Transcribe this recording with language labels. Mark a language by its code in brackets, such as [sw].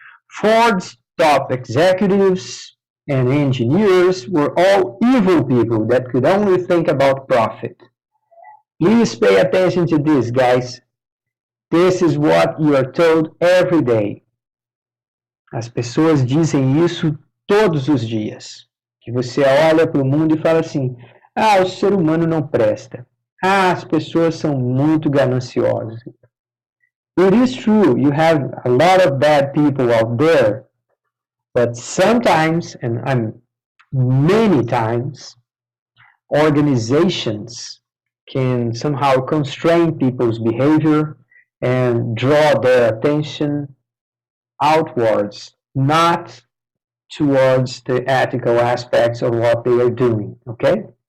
[en] Ford's top executives and engineers were all evil people that could only think about profit. Please pay attention to this, guys. This is what you are told every day. [pt] As pessoas dizem isso todos os dias. Que você olha para o mundo e fala assim, o ser humano não presta. As pessoas são muito gananciosas. [en] It is true, you have a lot of bad people out there, but sometimes, and many times, organizations can somehow constrain people's behavior and draw their attention outwards, not towards the ethical aspects of what they are doing, okay?